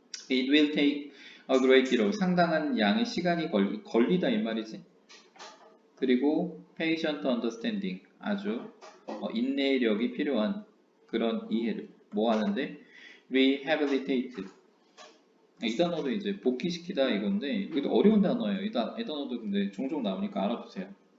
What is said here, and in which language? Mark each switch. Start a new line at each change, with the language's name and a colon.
English: It will take a great deal.
Korean: 상당한 양의 시간이 걸리다 이 말이지. 그리고
English: patient understanding.
Korean: 아주 인내력이 필요한 그런 이해를 뭐 하는데 rehabilitate. 이 단어도 이제 복귀시키다 이건데 이것도 어려운 단어예요. 이 단어도 근데 종종 나오니까 알아두세요.